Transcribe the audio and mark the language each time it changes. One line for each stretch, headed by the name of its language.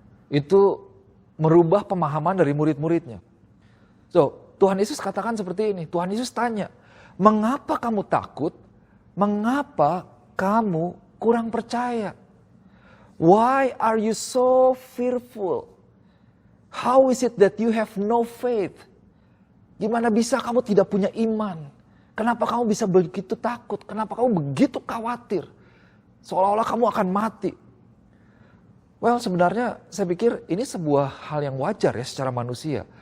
Indonesian: Itu merubah pemahaman dari murid-muridnya. Tuhan Yesus katakan seperti ini. Tuhan Yesus tanya, mengapa kamu takut? Mengapa kamu kurang percaya?
English: Why are you so fearful? How is it that you have no faith?
Indonesian: Gimana bisa kamu tidak punya iman? Kenapa kamu bisa begitu takut? Kenapa kamu begitu khawatir? Seolah-olah kamu akan mati. Well, sebenarnya saya pikir ini sebuah hal yang wajar ya secara manusia.